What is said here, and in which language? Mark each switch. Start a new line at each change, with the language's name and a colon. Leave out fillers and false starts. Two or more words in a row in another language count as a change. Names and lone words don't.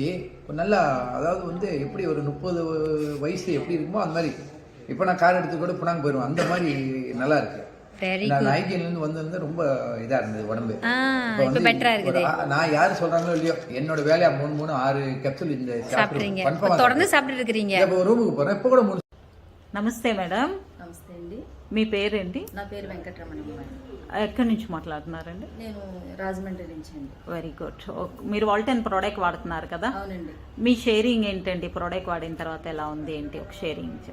Tamil: நல்லா அதாவது எப்படி ஒரு 30 வயசு எப்படி இருக்குமோ அந்த மாதிரி இப்போ நான் கார் எடுத்து கூட புனாங்க போயிடுவேன். அந்த மாதிரி நல்லா இருக்கு. நான் ஐக்கியிலிருந்து வந்திருந்து ரொம்ப இதா இருந்தது உடம்பு. இப்போ பெட்டரா இருக்குது. நான் யாரு சொல்றாங்களோ இல்லையோ, என்னோட வேலையா 3 6 கேப்சூல் இந்த சாப்பிடுறீங்க, தொடர்ந்து சாப்பிட்டு இருக்கீங்க. இப்போ ரூமுக்கு போறேன். இப்போ கூட
Telugu: నమస్తే మేడం. నమస్తే అండి. మీ పేరేంటి? నా పేరు వెంకటరమణ. ఎక్కడి నుంచి మాట్లాడుతున్నారండి? నేను రాజమండ్రి నుంచి అండి.
English: Very good.
Telugu: మీరు వాల్టెన్ ప్రోడక్ట్ వాడుతున్నారు కదా? అవునండి. మీ షేరింగ్ ఏంటండి? ప్రోడక్ట్ వాడిన తర్వాత ఎలా ఉంది ఏంటి ఒక షేరింగ్?